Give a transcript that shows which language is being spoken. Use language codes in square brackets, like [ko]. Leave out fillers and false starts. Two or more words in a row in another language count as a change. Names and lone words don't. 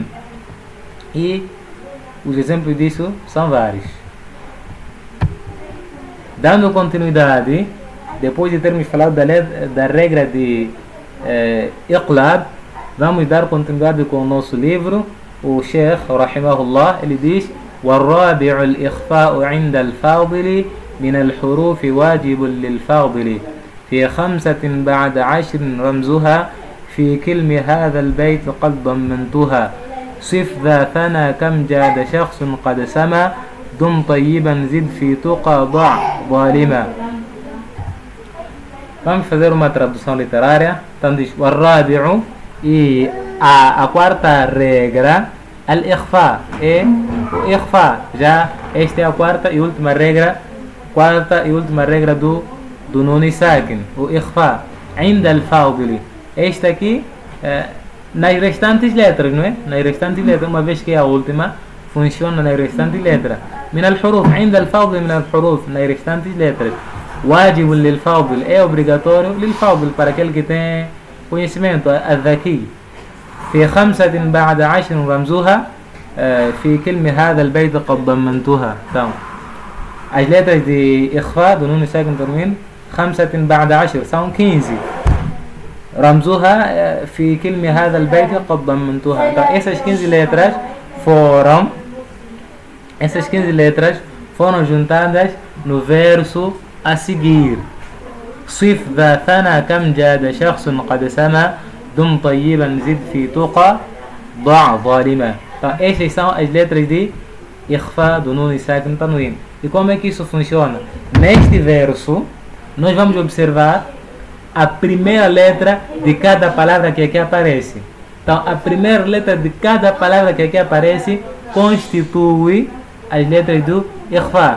[pt] E os exemplos disso são vários. Dando continuidade, depois de termos falado da regra de Iqlab, vamos dar continuidade com o nosso livro. O Sheikh, rahimahullah, ele diz: [ar] والرابع الإخفاء عند الفاضل من الحروف واجب للفاضل في 5 بعد 10 رمزها في كلم هذا البيت قد ضمنتها صف ذا ثنى كم جاد شخص قد سما دم طيبا زد في تقى ضع ظالما. [pt] Vamos fazer uma tradução literária. Então diz: والرابع, e a quarta regra, al-ikhfa, é o ikhfa. Já esta é a quarta e última regra do Nun e Sakin, o ikhfa. Ainda al-fadili, esta aqui nas restantes letras, não é? Nas restantes letras, uma vez que é a última, funciona nas restantes letras. [ar] من الحروف, ainda الفاضل من الحروف, [pt] nas restantes letras. [ar] واجب للفاضل [pt] é obrigatório للفاضل para aquele que tem conhecimento الذكي. [ar] في 5 بعد 10 رمزها في كلمة هذا البيت قد ضمنتها. تمام. [pt] as letras de إخفاء do [ar] نون ساكن تنوين [pt] 5 بعد 10 são 15. [ar] رمزها في كلمة هذا البيت قد ضمنتها. [pt] Então essas 15 letras foram juntadas no verso a seguir. [ar] صف ذا ثنا كم جاد شخص قد سما دم طيبا زد في تقى ضع ظالما. [pt] Então essas são as letras de إخفاء do [ar] نون ساكن تنوين. [pt] E como é que isso funciona? Neste verso nós vamos observar a primeira letra de cada palavra que aqui aparece. Então a primeira letra de cada palavra que aqui aparece constitui as letras do إخفاء.